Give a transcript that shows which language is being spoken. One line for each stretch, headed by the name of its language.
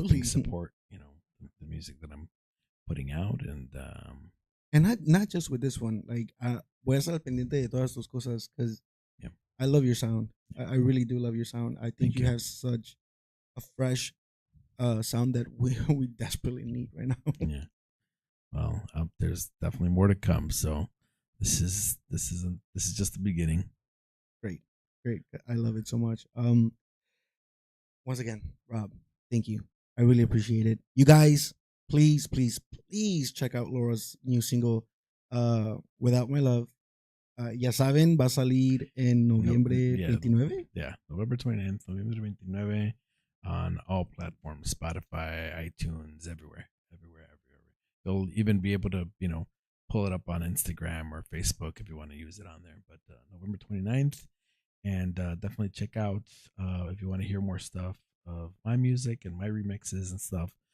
English: helping support, the music that I'm putting out, and And not just with this one. Like,
Spanish: voy a estar al pendiente de todas tus cosas
English: because yeah, I love your sound. I really do love your sound. I think Thank you you. have such a fresh sound that we desperately need right now. yeah. Well, there's definitely more to come. So this is just the beginning. Great, great. I love it so much. Once again, Rob, thank you. I really appreciate it. You guys, please check out Laura's new single, "Without My Love."
Spanish: Ya saben, va a salir en noviembre
English: yeah. 29. Yeah, November 29th, November 29 on all platforms, Spotify, iTunes, everywhere. You'll even be able to, pull it up on Instagram or Facebook if you want to use it on there. But November 29th, and definitely check out if you want to hear more stuff of my music and my remixes and stuff.